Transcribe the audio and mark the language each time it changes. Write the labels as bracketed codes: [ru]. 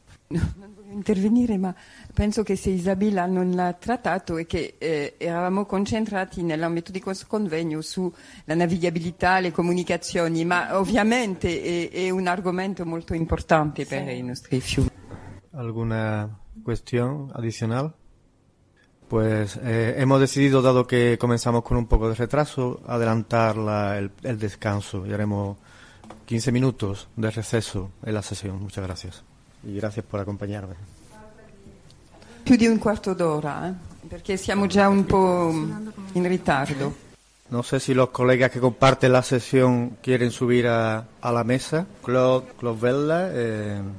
[it] Non voglio intervenire, ma penso che se Isabella non l'ha trattato è che eravamo concentrati nell'ambito di questo convegno sulla navigabilità, le comunicazioni, ma ovviamente è un argomento molto importante per sì. I nostri fiumi. Alguna questione addizionale? [es] Pues hemos decidido, dado que comenzamos con un poco de retraso, adelantar el descanso y haremos 15 minutos de receso en la sesión. Muchas gracias. Y gracias por acompañarme. [it] Più di un quarto d'ora, perché siamo già un po' in ritardo. [es] No sé si los colegas que comparten la sesión quieren subir a la mesa. Claude Vella,